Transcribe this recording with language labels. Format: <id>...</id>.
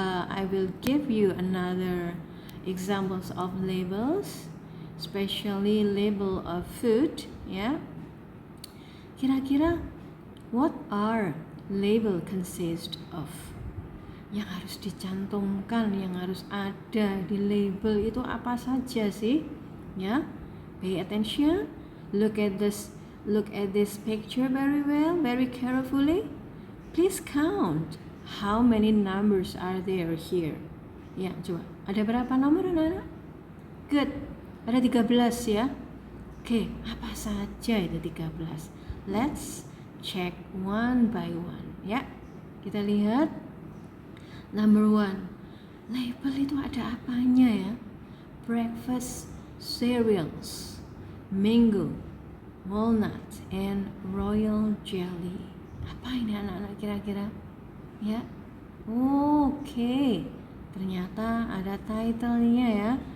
<en>I will give you another examples of labels, especially label of food ya.</en> <id>Kira-kira</id> <en>what are label consist of?</en> <id>Yang harus dicantumkan, yang harus ada di label itu apa saja sih?</id> <en>Ya, pay attention. Look at this picture very well, very carefully. Please count how many numbers are there here.</en> <id>Ya, coba. Ada berapa nomor anak-anak?</id> <en>Good.</en> <id>Ada 13 ya. Oke, apa saja itu 13?</id> <en>Let's check one by one ya.</en> <id>Kita lihat.</id> <en>Number 1.</en> <id>Label itu ada apanya ya?</id> <en>Breakfast cereals, mango, walnut, and royal jelly.</en> <id>Apa ini anak-anak kira-kira? Ya. Oke. Ternyata ada title-nya ya.</id>